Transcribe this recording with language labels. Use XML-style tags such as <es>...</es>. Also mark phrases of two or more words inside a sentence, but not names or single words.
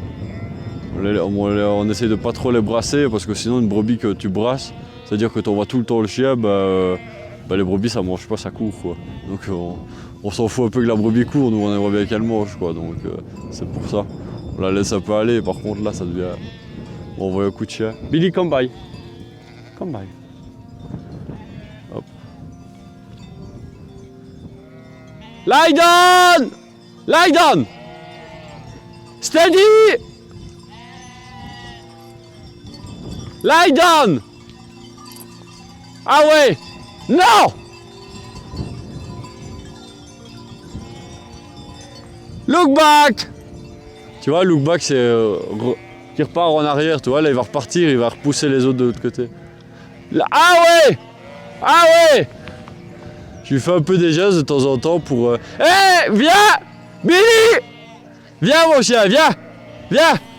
<fr>On essaye de pas trop les brasser parce que sinon une brebis que tu brasses, c'est-à-dire que tu envoies tout le temps le chien, les brebis ça mange pas, ça court, quoi. Donc on s'en fout un peu que la brebis court, nous on aimerait bien qu'elle mange, quoi. Donc c'est pour ça. On la laisse un peu aller, par contre là ça devient... On envoie un coup de chien.</fr> <en>Billy, come by. Come by. Hop. Lie down! Lie down! Steady! Lie down!</en> <fr>Ah ouais! Non!</fr> <en>Look back!</en> <fr>Tu vois,</fr> <en>look back,</en> <fr>c'est qui repart en arrière, tu vois, là il va repartir, il va repousser les autres de l'autre côté. Là, ah ouais! Ah ouais! Je lui fais un peu des gestes de temps en temps pour... Hé! Viens! Billy! Viens mon chien, viens! Viens!</fr>